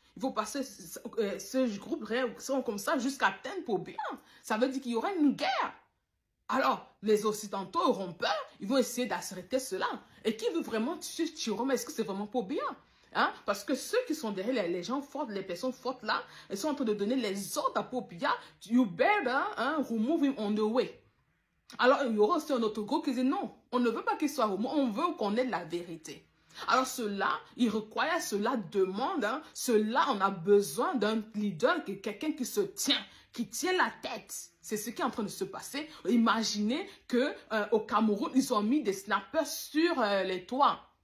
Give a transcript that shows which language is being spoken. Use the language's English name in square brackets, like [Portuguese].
[French] Il faut passer ce groupe comme ça jusqu'à atteindre Paul Biya. Ça veut dire qu'il y aura une guerre. Alors, les Occidentaux auront peur, ils vont essayer d'arrêter cela. Et qui veut vraiment tuer Chiroma? Est-ce que c'est vraiment Paul Biya? Hein? Parce que ceux qui sont derrière les gens forts, les personnes fortes là, ils sont en train de donner les ordres à Paul Biya. [English] You better remove him on the way. [French] Alors, il y aura aussi un autre groupe qui dit non, on ne veut pas qu'il soit remové, on veut qu'on ait la vérité. Alors cela, il requiert, cela demande, cela, on a besoin d'un leader, quelqu'un qui se tient, qui tient la tête. C'est ce qui est en train de se passer. Imaginez qu'au Cameroun, ils ont mis des snappers sur les toits.